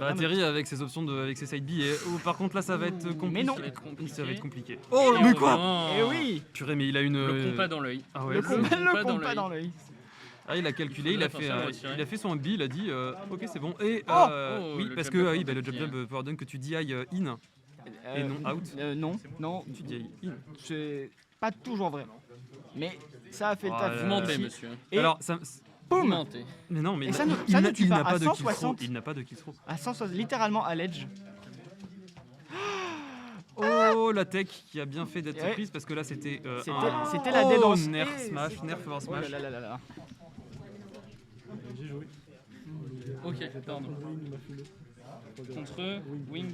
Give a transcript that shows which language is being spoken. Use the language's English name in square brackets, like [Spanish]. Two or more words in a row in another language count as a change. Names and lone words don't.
[French] Bah Terry avec ses options avec ses [English] side B [French] et par contre là ça va être compliqué. Mais non. Ça va être compliqué. Ça va être compliqué. Oh Et mais on quoi revient. Eh oui, Purée mais il a une... Le compas dans l'œil. Ah ouais, le le- combat combat le dans combat l'œil. dans l'œil. Ah, il a calculé, il a Faudrait fait, forcément retirer. il a fait son B, il a dit ok c'est bon. Et Oh, oui le parce jab que jab oui, bah, le power jab dunk, [English] jab power dunk [French] que tu dis in et non out. Non, Tu dis in. c'est pas toujours vrai. Mais ça a fait le Ah, taf. Vous mentez, ici. monsieur. Et Alors ça... Vous boum, mentez. Mais non mais Et il ça n'a- ne- il ça n'a ne tue il pas. n'a pas À de kill 160. throw. Il n'a pas de [English] kill throw. [French] à 160, littéralement à l'edge. Oh la tech qui a bien fait d'être Ouais. prise parce que là c'était C'était la [English] dead dance. [French] nerf Et smash, c'était- [English] nerf over [French] Oh smash. là là là là. Ok, pardon. Contre Wing.